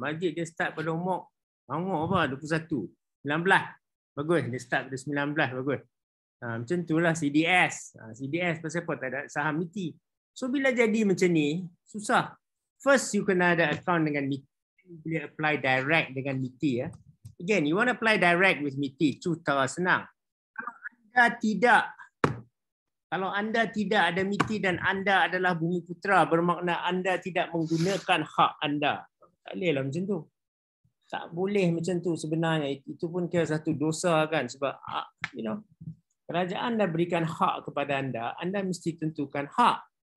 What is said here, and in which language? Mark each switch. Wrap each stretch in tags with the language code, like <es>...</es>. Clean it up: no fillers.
<ms>Majid dia start pada umur apa? 21. 19. Bagus. Dia start pada 19. Bagus. Macam itulah CDS. CDS pasal apa? Tak ada saham MITI. So bila jadi macam ni, susah.</ms> <en>First, you</en> <ms>kena ada account dengan MITI. Boleh apply direct dengan MITI.</ms> <en>Again, you want to apply direct with MITI.</en> <ms>Itu senang. Kalau anda tidak ada MITI dan anda adalah Bumiputera, bermakna anda tidak menggunakan hak anda. Tak boleh lah macam tu. Tak boleh macam tu sebenarnya. Itu pun kira satu dosa kan. Sebab, kerajaan dah berikan hak kepada anda mesti tentukan hak.</ms>